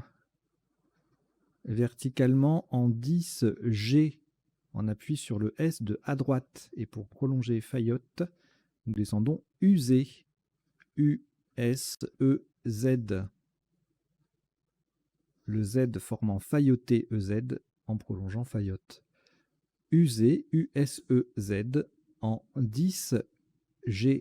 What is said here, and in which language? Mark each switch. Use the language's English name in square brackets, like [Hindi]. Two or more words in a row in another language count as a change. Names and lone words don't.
[French] Verticalement en 10 G, on appuie sur le S de à droite. Et pour prolonger Fayotte, nous descendons UZ. U-S-E-Z. Le Z formant Fayoté EZ en prolongeant Fayotte. UZ, U-S-E-Z en 10 G.